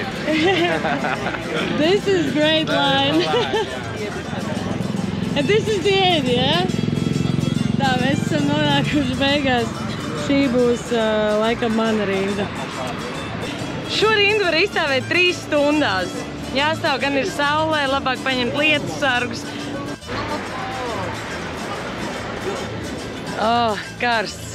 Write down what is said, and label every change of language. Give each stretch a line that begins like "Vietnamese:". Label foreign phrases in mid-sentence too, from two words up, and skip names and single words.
English: This is great line. And this is the end, yeah?
Latvian: Tā, mēs esam nonākuši beigās. Šī būs laikam mana rinda. Šo rindu var izstāvēt 3 stundās. Jāstāv gan ir saulē, labāk paņemt lietu sargus. Karsts.